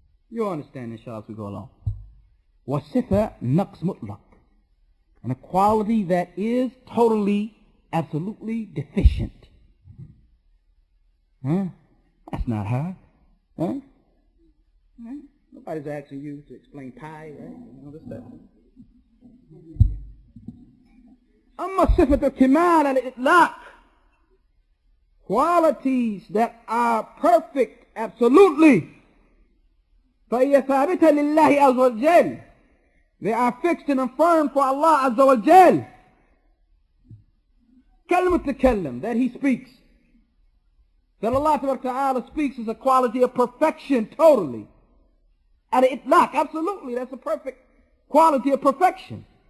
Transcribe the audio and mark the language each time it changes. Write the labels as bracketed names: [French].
[English] You'll understand, inshallah, as we go along. [Arabic] وصفة نقص مطلق, [English] and a quality that is totally, absolutely deficient. That's not hard. Nobody's asking you to explain pi, right? All this stuff. [Arabic] أما صفة الكمال الإطلاق, [English] qualities that are perfect, absolutely, [Arabic] فهي ثابتة لله عز وجل. [English] They are fixed and affirmed for Allah Azza wa Jal. كالمتكلم, that he speaks. That Allah Ta'ala speaks is a quality of perfection totally. Al-Itlaq, absolutely, that's a perfect quality of perfection.